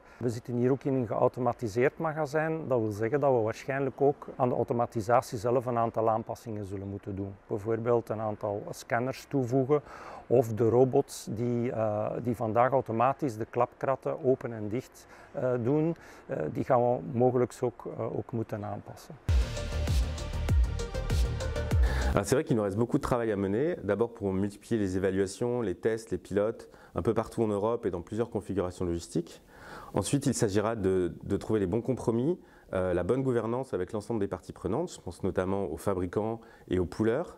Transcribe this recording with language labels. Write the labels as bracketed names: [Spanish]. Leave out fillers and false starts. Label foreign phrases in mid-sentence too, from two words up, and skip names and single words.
[Dutch] We zitten hier ook in een geautomatiseerd magazijn. Dat wil zeggen dat we waarschijnlijk ook aan de automatisatie zelf een aantal aanpassingen zullen moeten doen. Bijvoorbeeld een aantal scanners toevoegen of de robots die vandaag automatisch de klapkratten open en dicht doen, die gaan we mogelijk ook moeten aanpassen. [French] C'est vrai qu'il nous reste beaucoup de travail à mener, d'abord pour multiplier les évaluations, les tests, les pilotes, un peu partout en Europe et dans plusieurs configurations logistiques. Ensuite, il s'agira de trouver les bons compromis, la bonne gouvernance avec l'ensemble des parties prenantes, je pense notamment aux fabricants et aux poolers.